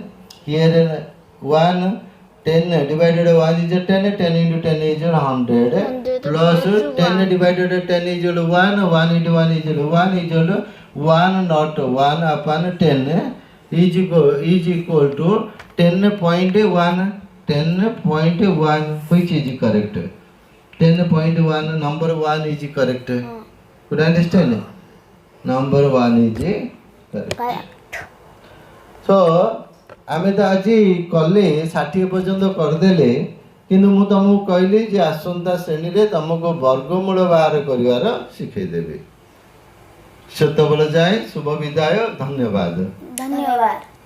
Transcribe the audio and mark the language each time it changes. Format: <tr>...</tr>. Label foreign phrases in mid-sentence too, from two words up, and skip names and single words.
<en>Here 1, 10 divided by 1 is 10, 10 into 10 is 100, plus 10 divided by 10 is 1, 1 into 1 is 1 not 1 upon 10 is equal to 10.1, 10.1, which is correct? 10.1, number 1 is correct. Could understand? Number 1 is correct. So,</en> <or>ଆମେ ତ ଆଜି କାଲି 60 ପର୍ଯ୍ୟନ୍ତ କରିଦେଲେ କିନ୍ତୁ ମୁଁ ତୁମକୁ କହିଲି ଯେ ଆସନ୍ତା ଶ୍ରେଣୀ ରେ ତୁମକୁ ବର୍ଗମୂଳ ବାହାର କରିବାର ଶିଖେଇଦେବି। ସେତେବେଳେ ଯାଏ ଶୁଭ ବିଦାୟ। ଧନ୍ୟବାଦ।</or>